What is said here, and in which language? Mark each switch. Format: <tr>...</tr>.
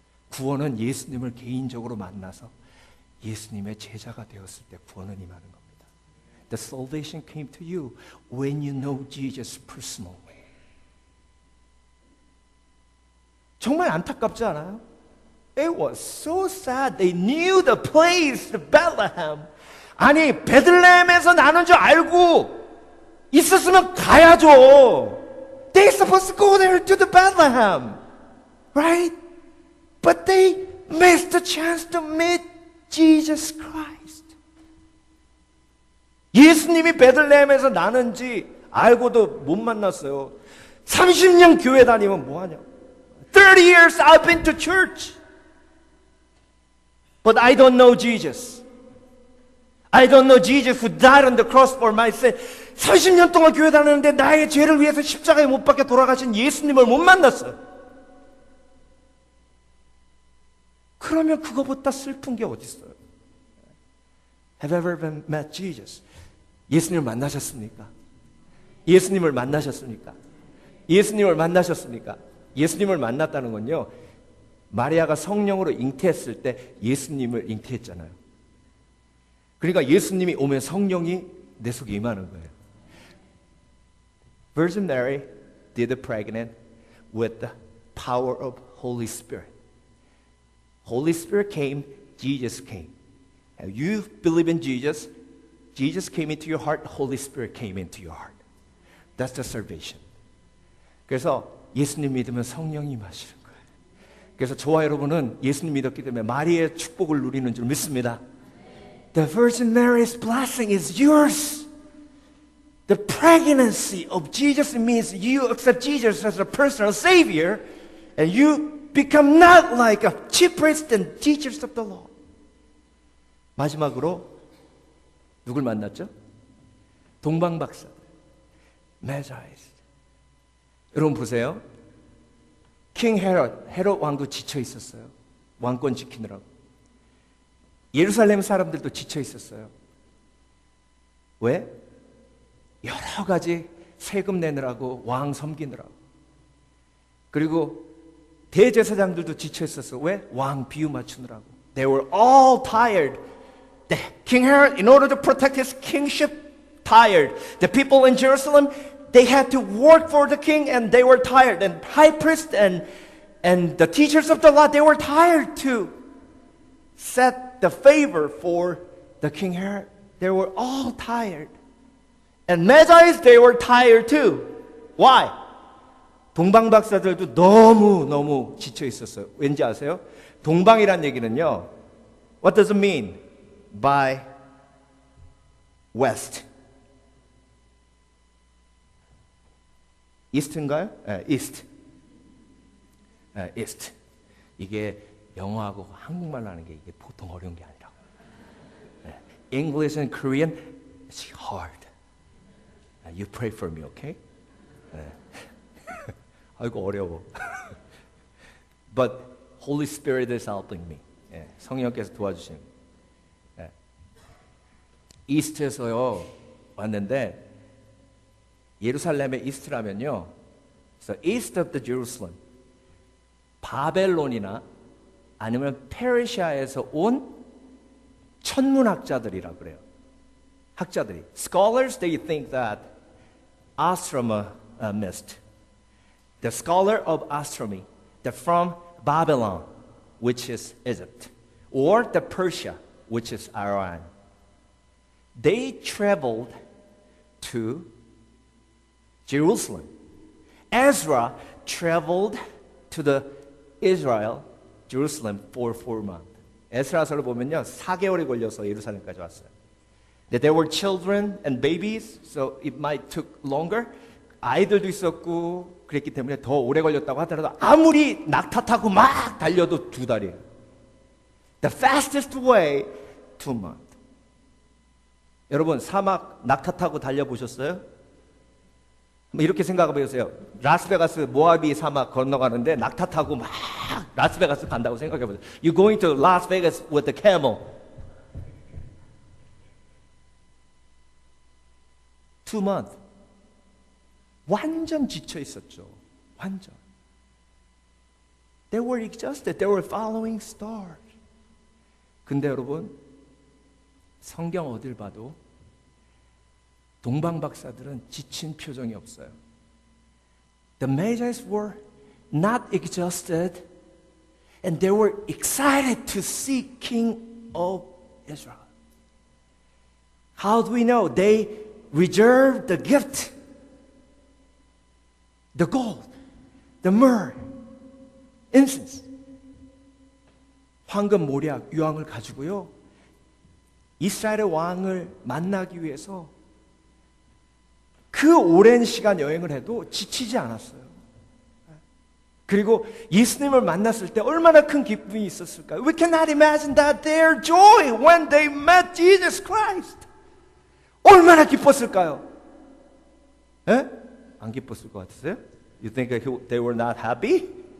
<ko>구원은 예수님을 개인적으로 만나서 예수님의 제자가 되었을 때 구원은 임하는 겁니다.</ko> <en>The salvation came to you when you know Jesus personally.</en> <ko>정말 안타깝지 않아요?</ko> <en>It was so sad. They knew the place, the Bethlehem.</en> <ko>아니, 베들레헴에서 나는 줄 알고 있었으면 가야죠.</ko> <en>They supposed to go there to the Bethlehem. Right? But they missed the chance to meet Jesus Christ.</en> <ko>예수님이 베들레헴에서 나는지 알고도 못 만났어요. 30년 교회 다니면 뭐하냐?</ko> <en>30 years I've been to church. But I don't know Jesus. I don't know Jesus who died on the cross for my sin.</en> <ko>30년 동안 교회 다녔는데 나의 죄를 위해서 십자가에 못 박혀 돌아가신 예수님을 못 만났어요. 그러면 그거보다 슬픈 게 어디 있어요?</ko> <en>Have you ever met Jesus?</en> <ko>예수님을 만나셨습니까? 예수님을 만나셨습니까? 예수님을 만나셨습니까? 예수님을 만났다는 건요, 마리아가 성령으로 잉태했을 때 예수님을 잉태했잖아요. 그러니까 예수님이 오면 성령이 내 속에 임하는 거예요.</ko> <en>Virgin Mary did pregnant with the power of Holy Spirit. Holy Spirit came, Jesus came. And you believe in Jesus, Jesus came into your heart, Holy Spirit came into your heart. That's the salvation.</en> <ko>그래서 예수님 믿으면 성령이 임하시는 거예요. 그래서 저와 여러분은 예수님 믿었기 때문에 마리아의 축복을 누리는 줄 믿습니다.</ko> <en>The Virgin Mary's blessing is yours. The pregnancy of Jesus means you accept Jesus as a personal Savior and you become not like a chief priests and teachers of the law.</en> <ko>마지막으로 누굴 만났죠? 동방박사들, Magi's. 여러분 보세요. 킹 헤롯 왕도 지쳐 있었어요. 왕권 지키느라고. 예루살렘 사람들도 지쳐 있었어요. 왜? 여러 가지 세금 내느라고 왕 섬기느라고. 그리고 대제사장들도 지쳐 있었어요. 왜? 왕 비유 맞추느라고.</ko> <en>They were all tired. King Herod, in order to protect his kingship, tired. The people in Jerusalem, they had to work for the king and they were tired. And high priest and the teachers of the law, they were tired to set the favor for the King Herod. They were all tired. And Magi's, they were tired too. Why?</en> <ko>동방박사들도 너무 지쳐 있었어요. 왠지 아세요? 동방이란 얘기는요,</ko> <en>what does it mean by west? east</en> <ko>인가요?</ko> <en>east. east.</en> <ko>이게 영어하고 한국말로 하는 게 이게 보통 어려운 게 아니라고.</ko> <en>English and Korean, it's hard. You pray for me, okay?</en> <ko>아이고 어려워.</ko> <en>But Holy Spirit is helping me.</en> <ko>성령께서 도와주시는. 이스트에서요 왔는데 예루살렘의 이스트라면요,</ko> <en>so east of the Jerusalem,</en> <ko>바벨론이나 아니면 페르시아에서 온 천문학자들이라 그래요. 학자들이.</ko> <en>Scholars, they think that astronomist, the scholar of astronomy, they're from Babylon, which is Egypt, or the Persia, which is Iran. They traveled to Jerusalem. Ezra traveled to the Israel, Jerusalem for 4 months.</en> <ko>에스라서를 보면요, 4개월이 걸려서 예루살렘까지 왔어요.</ko> <en>That there were children and babies, so it might took longer.</en> <ko>아이들도 있었고 그랬기 때문에 더 오래 걸렸다고 하더라도 아무리 낙타 타고 막 달려도 2달이에요.</ko> <en>The fastest way, 2 months.</en> <ko>여러분 사막 낙타 타고 달려보셨어요? 이렇게 생각해 보세요. 라스베가스 모아비 사막 건너가는데 낙타 타고 막 라스베가스 간다고 생각해 보세요.</ko> <en>You're going to Las Vegas with the camel. 2 months.</en> <ko>완전 지쳐 있었죠. 완전.</ko> <en>They were exhausted. They were following stars.</en> <ko>근데 여러분, 성경 어딜 봐도 동방 박사들은 지친 표정이 없어요.</ko> <en>The Magi's were not exhausted, and they were excited to see King of Israel. How do we know? They reserved the gift, the gold, the myrrh, incense,</en> <ko>황금, 모략, 유황을 가지고요. 이스라엘의 왕을 만나기 위해서 그 오랜 시간 여행을 해도 지치지 않았어요. 그리고 예수님을 만났을 때 얼마나 큰 기쁨이 있었을까요?</ko> <en>We cannot imagine that their joy when they met Jesus Christ.</en> <ko>얼마나 기뻤을까요? 에? 안 기뻤을 것 같으세요?</ko> <en>You think they were not happy?</en>